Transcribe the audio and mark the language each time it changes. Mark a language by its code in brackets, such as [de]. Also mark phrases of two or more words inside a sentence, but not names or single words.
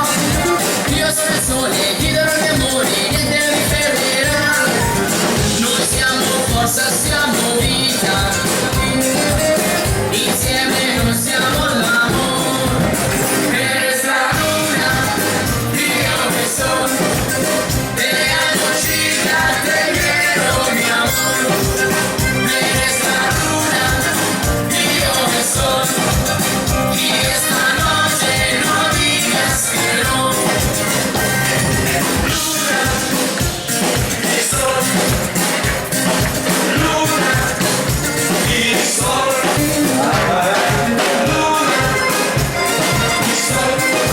[it] Io sono il sole, ti darò il mio amore, niente mi fermerà. Noi siamo forza, siamo vita. Insieme noi siamo l'amore. [es] Eres la luna, [it] io che sono. [es] Te amo chica, te quiero mi amor. Eres la luna, [it] io che sono. [es] Y esta noche no digas que no. [it] Luna, il sole, luna, Il sole. Luna, il sole.